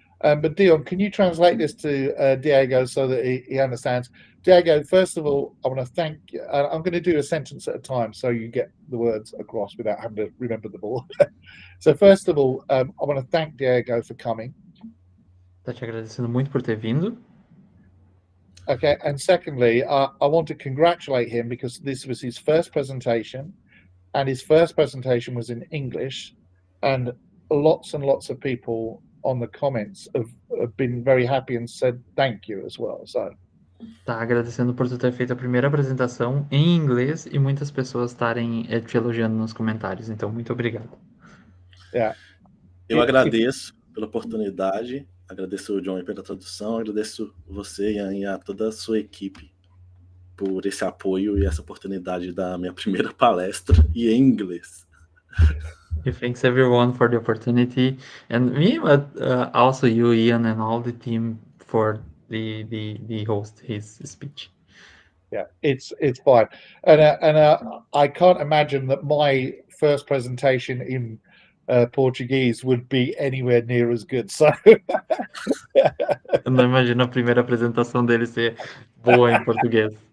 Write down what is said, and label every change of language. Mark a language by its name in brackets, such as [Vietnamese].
[English] But Dion, can you translate this to Diego so that he understands? Diego, first of all, I want to thank you. I'm going to do a sentence at a time so you get the words across without having to remember them all. So first of all, I want to thank Diego for coming. [Portuguese] Tá te agradecendo muito por ter vindo. [English] Okay. And secondly, I want to congratulate him because this was his first presentation. And his first presentation was in English, and lots of people on the comments have been very happy and said thank you as well. So [Portuguese] Tá agradecendo por tu ter feito a primeira apresentação em inglês e muitas pessoas estarem te elogiando nos comentários. Então, muito obrigado. [English] yeah, [Portuguese] Eu agradeço pela oportunidade, agradeço o John pela tradução, agradeço você, Ian, e a toda a sua equipe por esse apoio e essa oportunidade da minha primeira palestra e em inglês. [English] Thanks everyone for the opportunity, and me, but also you, Ian, and all the team for the host his speech. Yeah, it's fine, and I can't imagine that my first presentation in Portuguese would be anywhere near as good. So [Portuguese] Eu não imagino a primeira apresentação dele ser boa em português.